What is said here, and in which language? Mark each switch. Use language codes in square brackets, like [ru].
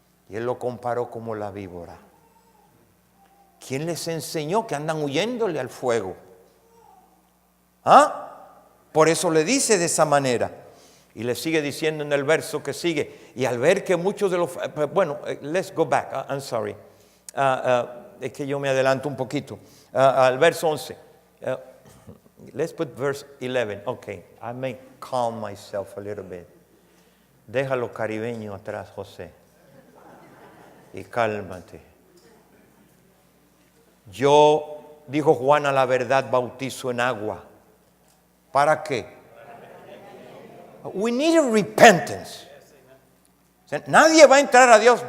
[es] Y él lo comparó como la víbora. ¿Quién les enseñó que andan huyéndole al fuego? ¿Ah? Por eso le dice de esa manera. Y le sigue diciendo en el verso que sigue. Y al ver que muchos de los... Bueno, [en] let's go back. I'm sorry. [es] Es que yo me adelanto un poquito. Al verso 11. [en] Let's put verse 11. Okay. I may calm myself a little bit. [es] Deja lo caribeño atrás, José. Y cálmate. Yo, dijo Juan, a la verdad bautizo en agua. ¿Para qué? [en] We need a repentance. [es] O sea, nadie va a entrar a Dios.